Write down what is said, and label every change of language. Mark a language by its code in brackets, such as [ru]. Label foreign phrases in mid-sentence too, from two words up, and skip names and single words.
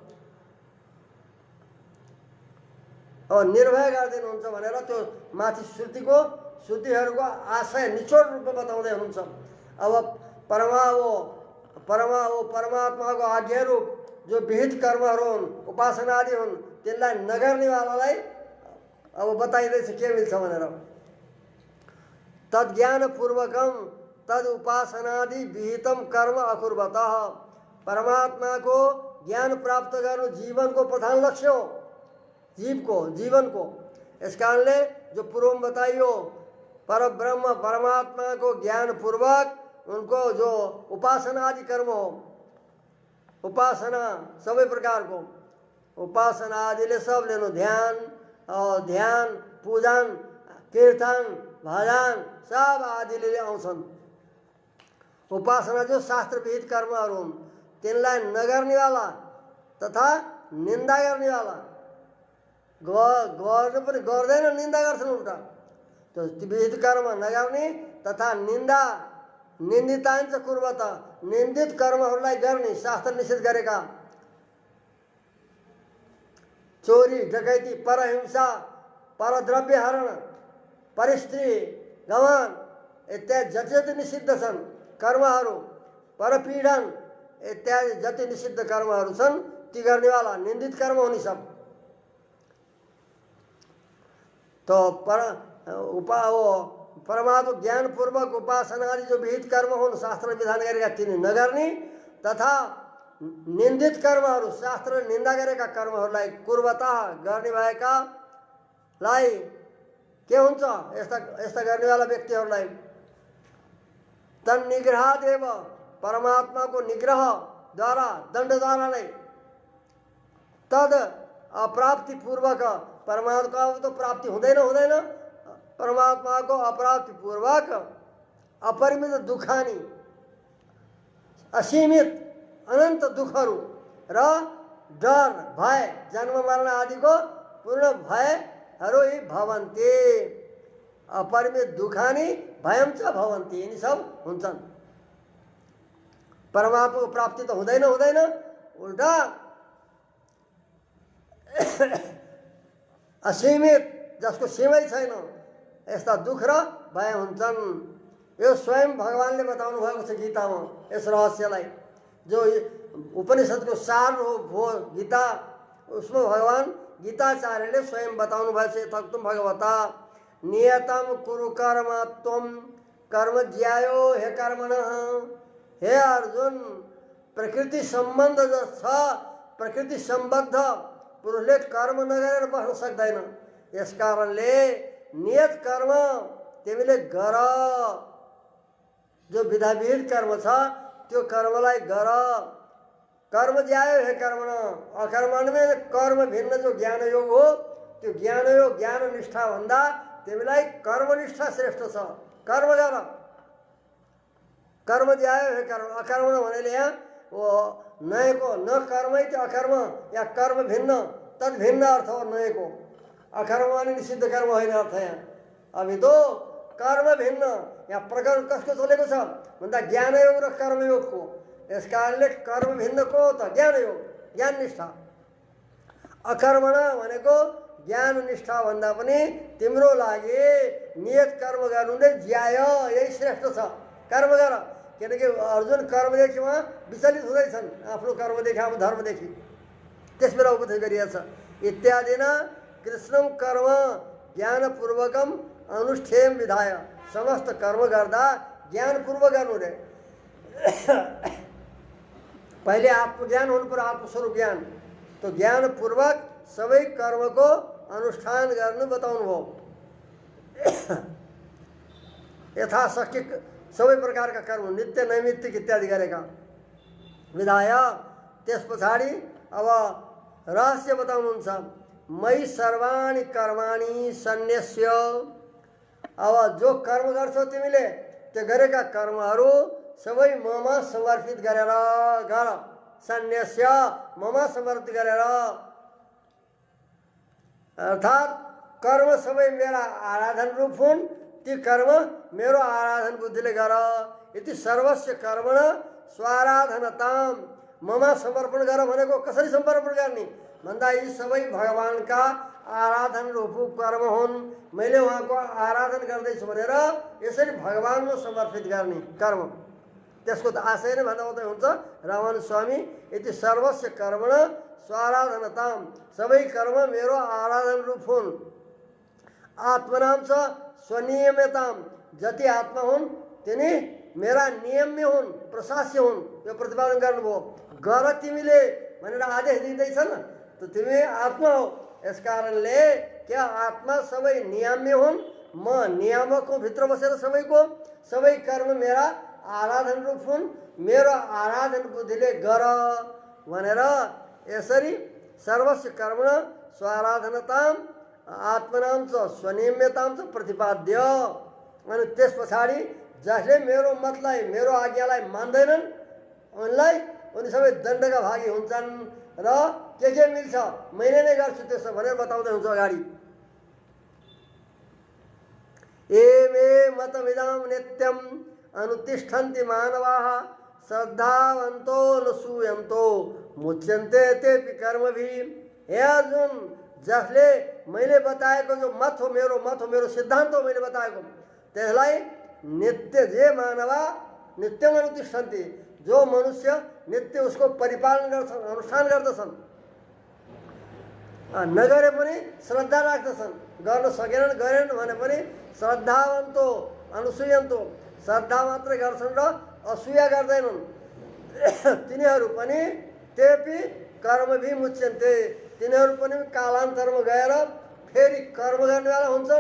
[ne] अब निर्भय गरिदिनुहुन्छ भनेर त्यो माथि श्रुतिहरूको आशय निचोड रूपमा बताउँदै हुनुहुन्छ। अब परमात्माको आज्ञारूप जो विहित कर्महरू हुन्, उपासना आदि हुन्, त्यसलाई नगर्नेवालालाई अब बताइँदैछ के मिल्छ भनेर। [sa] तज्ज्ञानपूर्वकम तद उपासनादि विहितम कर्म अकुर्वतः। [ne] परमात्माको ज्ञान प्राप्त गर्नु जीवनको प्रधान लक्ष्य हो, जीवनको। यस कारणले जो पूर्व में बताइयो परब्रह्म परमात्मा को ज्ञान पूर्वक उनको जो उपासना आदि कर्म हो, उपासना सबै प्रकार को उपासना आदिले सब लेनु, ध्यान पूजन कीर्तन भजन सब आदिले आउँछन्। उपासना जो शास्त्र विहित कर्महरू हुन् तिनलाई नगर्नेवाला तथा निन्दा गर्नेवाला गर्नु पनि गर्दैन, निन्दा गर्छन् उल्टा। तो विहित कर्म नगर्ने तथा [sa] निन्दिताञ्च कुर्वत, [ne] निन्दित कर्महरूलाई गर्ने, शास्त्र निषेध गरेका चोरी डकैती परहिंसा परद्रव्य हरण परस्त्री गमन इत्यादि जति जति निषिद्ध छन् कर्महरू, परपीडन इत्यादि जति निषिद्ध कर्महरू छन् ती गर्नेवाला निन्दित कर्म हुने सब। तो परमात्मा ज्ञान पूर्वक उपासना आदि जो विहित कर्म हुन् शास्त्र विधान गरेका तिनी नगर्ने तथा निन्दित कर्महरू शास्त्र निन्दा गरेका कर्महरूलाई कुर्वता गर्ने भएकालाई के हुन्छ यस्ता गर्नेवाला व्यक्तिहरूलाई तन्निग्रहदेव [hi] परमात्मा को निग्रह द्वारा दंड द्वारा नहीं [ne] तद अप्राप्ति पूर्वक परमात्मा को तो प्राप्ति हुँदैन परमात्मा को अप्राप्ति पूर्वक [sa] अपरिमित दुखानी [ne] असीमित अनंत दुखहरू र डर भय जन्म मरण आदि को पूर्ण भयहरू ही भवन्ति। [sa] अपरिमित दुखानी भयम च भवन्ति, [ne] यिनी सब हुन्छन्। परमात्मा को प्राप्ति तो हुँदैन उल्टा असीमित जसको सीमै छैन यस्ता दुख र भय हुन्छन्। यो स्वयं भगवानले बताउनु भएको छ गीतामा यस रहस्यलाई। जो उपनिषद को सार हो गीता, उसमें भगवान गीताचार्यले स्वयं बताउनु भएको छ [sa] तक्तुम भगवता नियतम कुरु कर्म त्वम कर्म ज्यायो हे कर्मण। [ne] हे अर्जुन, प्रकृति संबंध जो छ प्रकृति संबद्ध पुरुषले कर्म नगरेर बस्न सक्दैन। यस कारणले नियत कर्म तिमीले गर, जो विधाविहित कर्म छ त्यो कर्मलाई गर। [sa] कर्म ज्यायो हे कर्मण, [ne] अकर्मण में कर्म भिन्न जो ज्ञान योग हो त्यो ज्ञान योग ज्ञान निष्ठा भन्दा तिमीलाई कर्मनिष्ठा श्रेष्ठ छ। कर्म गर, [sa] कर्म ज्यायो हे कर्म। [ne] अकर्मण भनेले यहाँ वो नय को न कर्म अकर्म या कर्म भिन्न तद भिन्न अर्थ हो। नय को अकर्म माने निषिद्ध कर्म होइन अर्थ यहाँ। [hi] अभी तो [ne] कर्म भिन्न या प्रकरण कसको चलेको छ भन्दा ज्ञान योग र कर्म योग को। यस कारणले कर्म भिन्न को त ज्ञान योग ज्ञान निष्ठा। अकर्मण भनेको ज्ञान निष्ठा भन्दा पनि तिम्रो लागि नियत कर्म गर्नु नै ज्याय, यही श्रेष्ठ छ। कर्म गर, किनकि अर्जुन कर्मदेखि उहाँ विचलित हुँदैछन्, आफ्नो कर्मदेखि आफ्नो धर्मदेखि। त्यस बेला उपदेश गरिएको छ इत्यादि [sa] न कृष्णम कर्म ज्ञानपूर्वकम अनुष्ठेय विधाय। [ne] समस्त कर्म गर्दा ज्ञानपूर्वक गर्नु रे। पहिले आत्मज्ञान हुनु पर्यो, आत्मस्वरूप ज्ञान। तो ज्ञानपूर्वक सबै कर्म को अनुष्ठान गर्नु बताउनु भयो। यथाशक्ति सबै प्रकारका कर्म नित्य नैमित्तिक इत्यादि गरेका विधाय त्यस पछाडि अब रहस्य बताउनुहुन्छ। [sa] मयि सर्वाणि कर्माणि सन्न्यस्य, [ne] अब जो कर्म गर्छौ तिमीले त्यो गरेका कर्महरू सबै ममा समर्पित गरेर गर। सन्न्यस्य ममा समर्पित गरेर, अर्थात् कर्म सबै मेरा आराधन रूप हुन्, ती कर्म मेरो आराधन बुद्धिले गर। [sa] यति सर्वस्य कर्मण स्वाराधनताम, [ne] ममा समर्पण गर भनेको कसरी समर्पण गर्ने भन्दा यी सबै भगवानका आराधन रूप कर्म हुन्। मैले उहाँको आराधन गर्दैछु भनेर यसरी भगवानमा समर्पित गर्ने कर्म, त्यसको त आशय नै भन्दा मात्रै हुन्छ। [sa] रामानुज स्वामी यति सर्वस्य कर्मण स्वाराधनताम, [ne] सबै कर्म मेरो आराधन रूप हुन्। आत्मनाम छ स्वनियमताम, जति आत्मा हुन् तिनी मेरा नियम्य हुन्, प्रशास्य हुन्, यो प्रतिपादन गर्नुभयो। गर तिमीले भनेर आदेश दिँदैछन्, त तिमी आत्मा हो। यस कारणले क्या आत्मा सबै नियम्य हुन्, म नियामक हुँ भित्र बसेर सबैको। सबै कर्म मेरा आराधन रूप हुन्, मेरो आराधन बुद्धिले गर भनेर यसरी [sa] सर्वस्य कर्मण स्वाराधनताम आत्मनाम च स्वनियम्यताम च प्रतिपाद्य। [ne] अनि त्यस पछाडि जसले मेरो मतलाई मेरो आज्ञालाई मान्दैनन् उनी सबै दण्डका भागी हुन्छन् र के मिल्छ मैले नै गर्छु त्यसो भनेर बताउँदै हुन्छ अगाडि। [sa] एमे मतमिदं नित्यम् अनुतिष्ठन्ति मानवाः श्रद्धावन्तो न सूयन्तो मुच्यन्ते तेपि कर्मभिः। [ne] हे अर्जुन, जसले मैले बताएको जो मत हो, मेरो सिद्धान्त हो, मैले बताएको त्यसलाई नित्य जे मानवा [sa] नित्यम अनुतिष्ठन्ति, [ne] जो मनुष्य नित्य उसको परिपालन गर्छन्, अनुष्ठान गर्दछन्, नगरे पनि श्रद्धा राख्दछन्, गर्न सकेनन् गरेनन् भने पनि [sa] श्रद्धावन्तो अनुसूयन्तो, [ne] श्रद्धा मात्रै गर्छन् र असूया गर्दैनन्, तिनीहरू पनि [sa] तेपि कर्मभिः मुच्यन्ते, [ne] तिनीहरू पनि कालान्तरमा गएर फेरि कर्म गर्नेवाला हुन्छन्।